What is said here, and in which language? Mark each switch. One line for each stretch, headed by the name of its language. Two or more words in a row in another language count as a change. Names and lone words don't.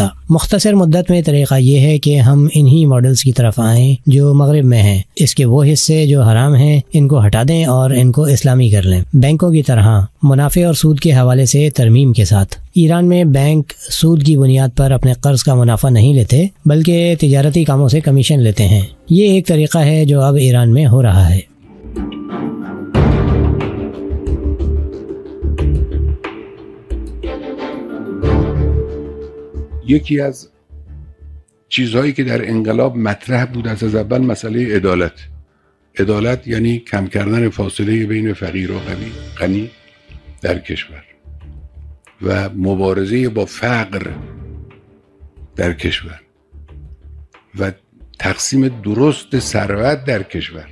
Urdu: مختصر مدت میں طریقہ یہ ہے کہ ہم انہی ماڈلز کی طرف آئیں جو مغرب میں ہیں، اس کے وہ حصے جو حرام ہیں ان کو ہٹا دیں اور ان کو اسلامی کر لیں، بینکوں کی طرح منافع اور سود کے حوالے سے ترمیم کے ساتھ۔ ایران میں بینک سود کی بنیاد پر اپنے قرض کا منافع نہیں لیتے بلکہ تجارتی کاموں سے کمیشن لیتے ہیں۔ یہ ایک طریقہ ہے جو اب ایران میں ہو رہا ہے۔
Persian: یکی از چیزهایی که در انقلاب مطرح بود از اول مسئله عدالت یعنی کم کردن فاصله بین فقیر و غنی در کشور و مبارزه با فقر در کشور و تقسیم درست ثروت در کشور.